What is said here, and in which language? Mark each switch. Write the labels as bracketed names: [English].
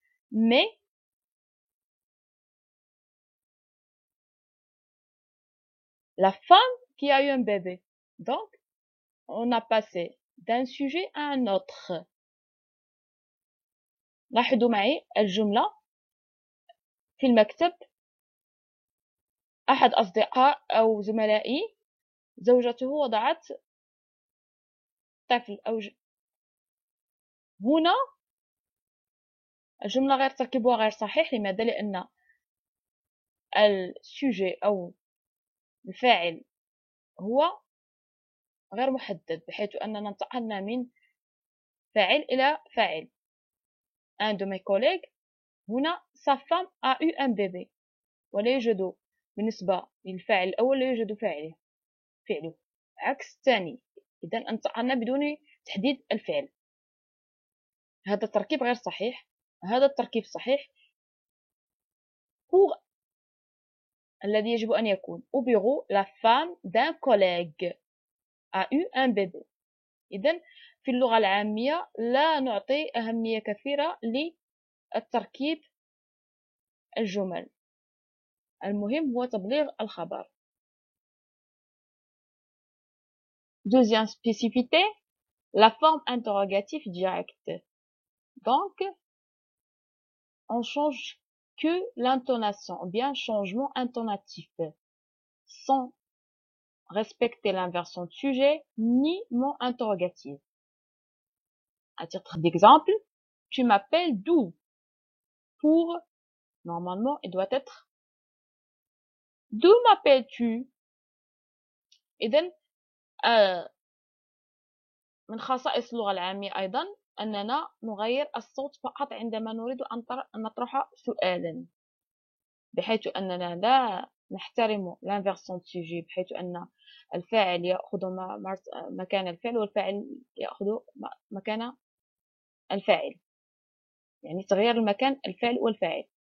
[French] Mais, la femme qui a eu un bébé. Donc, on a passé d'un sujet à un autre. [Arabic] لاحظوا معي الجملة. في المكتب أحد أصدقاء أو زملائي زوجته وضعت طفل هنا الجملة غير تركيبها غير صحيح. لماذا؟ لأن السوجي أو الفاعل هو غير محدد، بحيث أننا انتقلنا من فاعل إلى فاعل. [French] un de mes collègues [Arabic] هنا [French] sa femme a eu un bébé، [Arabic] ولا يوجد بالنسبة للفاعل الأول لا يوجد فعله عكس الثاني. إذا انتقلنا بدون تحديد الفعل. هذا التركيب غير صحيح. هذا التركيب صحيح. [French] pour [Arabic] الذي يجب أن يكون [French] au bureau la femme d'un collègue a eu un bébé. [Arabic] إذن في اللغة العامية لا نعطي أهمية كثيرة للتركيب الجمل، المهم هو تبليغ الخبر. [French] Deuxième spécificité, la forme interrogative directe. Donc, on change que l'intonation, ou bien changement intonatif, sans respecter l'inversion de sujet ni mot interrogatif. À titre d'exemple, tu m'appelles d'où? Pour, normalement, il doit être d'où m'appelles-tu? [Arabic] إذن من خصائص اللغة العامية أيضا أننا نغير الصوت فقط عندما نريد أن نطرح سؤالا، بحيث أننا لا نحترم l'inversion de sujet، بحيث أن الفاعل يأخذ مكان الفعل والفاعل يأخذ مكان الفاعل، يعني تغيير المكان الفعل والفاعل.